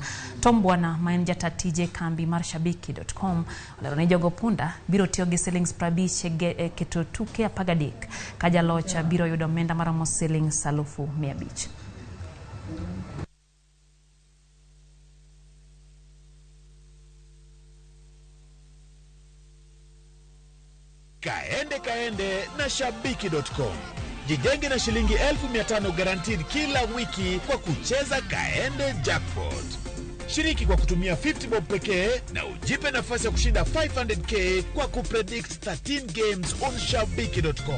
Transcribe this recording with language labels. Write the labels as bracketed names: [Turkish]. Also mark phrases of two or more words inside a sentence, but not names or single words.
[Luo (Kenya and Tanzania)] Tom Bwana maen jata tije kambi mar Shabiki.com olero ni jogo punda biro tiyo gi shillings 50 keto tuke 13 ka jalocha biro yudo omenda maromo shillings 1,500. [Swahili] Kaende na Shabiki.com. Jijenge na shilingi 1,500 guaranteed kila wiki kwa kucheza Kaende Jackpot. Shiriki kwa kutumia 50 bob pekee na ujipe nafasi ya kushinda 500k kwa kupredict 13 [English] games on [Swahili] Shabiki.com.